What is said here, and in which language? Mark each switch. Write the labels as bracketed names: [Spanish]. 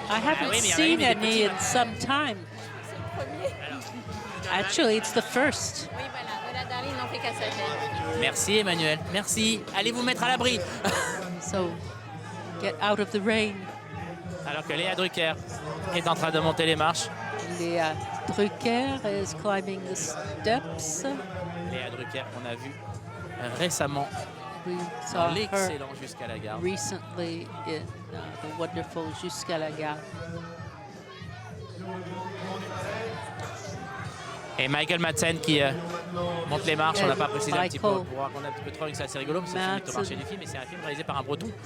[English] I haven't seen any in some time. Actually, it's the first. [French] Oui, voilà, Darling n'en fait qu'à sa tête. Merci Emmanuel, merci. Allez vous mettre à l'abri. [English] So, get out of the rain. [French] Alors que Léa Drucker est en train de monter les marches. [English] Léa Drucker is climbing the steps. [French] Léa Drucker, on a vu récemment dans l'excellent Jusqu'à la gare. [English] Recently in the wonderful Jusqu'à la gare. [French] Et Michael Madsen qui monte les marches. On n'a pas précisé un petit peu pour raconter un petit peu trop, c'est assez rigolo, parce que c'est au marché du film, et c'est un film réalisé par un Breton.